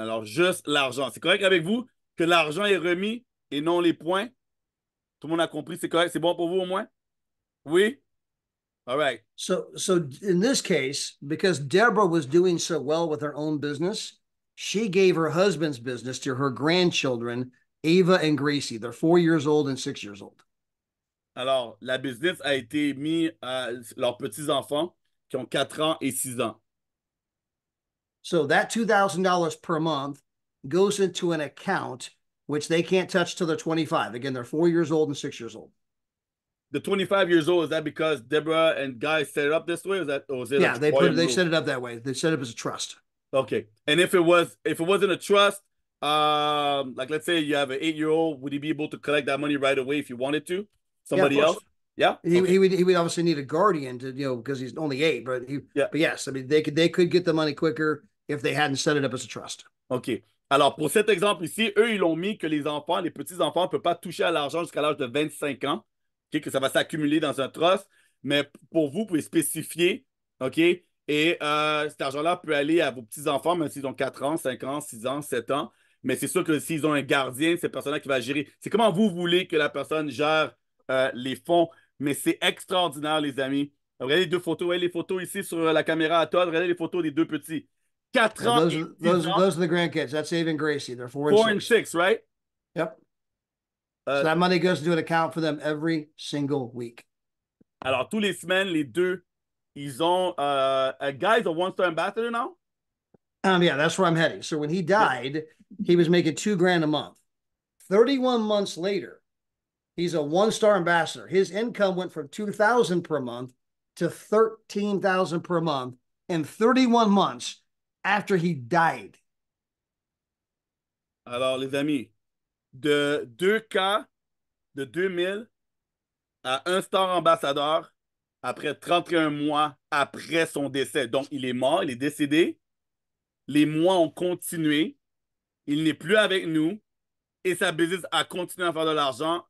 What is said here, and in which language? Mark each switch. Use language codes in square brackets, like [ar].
[fr] Alors, juste l'argent. C'est correct avec vous que l'argent est remis et non les points? Tout le monde a compris? C'est correct? C'est bon pour vous au moins? Oui? [en] All right. So in this case, because Deborah was doing so well with her own business, she gave her husband's business to her grandchildren, Ava and Gracie. They're 4 years old and 6 years old. [fr] Alors, la business a été mise à leurs petits-enfants qui ont 4 ans et 6 ans. [en] So that $2,000 per month goes into an account which they can't touch till they're 25. Again, they're 4 years old and 6 years old. The 25 years old, is that because Deborah and Guy set it up this way? Or was it Yeah, they set it up that way. They set it up as a trust. Okay. And if it wasn't a trust, like let's say you have an 8-year-old, would he be able to collect that money right away if you wanted to? Somebody else? Yeah. He would obviously need a guardian to, because he's only 8, but yes, I mean they could get the money quicker if they hadn't set it up as a trust. OK. [fr] Alors, pour cet exemple ici, eux, ils l'ont mis que les petits-enfants ne peuvent pas toucher à l'argent jusqu'à l'âge de 25 ans, OK, que ça va s'accumuler dans un trust. Mais pour vous pouvez spécifier, OK, et cet argent-là peut aller à vos petits-enfants, même s'ils ont 4 ans, 5 ans, 6 ans, 7 ans. Mais c'est sûr que s'ils ont un gardien, c'est cette personne-là qui va gérer. C'est comment vous voulez que la personne gère les fonds. Mais c'est extraordinaire, les amis. Regardez les 2 photos. Regardez les photos ici sur la caméra à Todd. Regardez les photos des 2 petits. 4 ans [en] Those [fr] et [en] those [fr] 6 ans. [en] those are the grandkids. That's Ava and Gracie. They're 4 4 and and 6. 6, right? Yep. So that money goes into an account for them every single week. [fr] Alors, tous les semaines, les 2, ils ont [en] a guy's a 1-star ambassador now? Yeah, that's where I'm heading. So when he died, he was making $2,000 a month. 31 months later, he's a 1-star ambassador. His income went from $2,000 per month to $13,000 per month in 31 months after he died. [fr] Alors, les amis, de 2K de 2000 à 1-star ambassadeur après 31 mois après son décès. Donc, il est mort, il est décédé. Les mois ont continué. Il n'est plus avec nous et sa business a continué à faire de l'argent.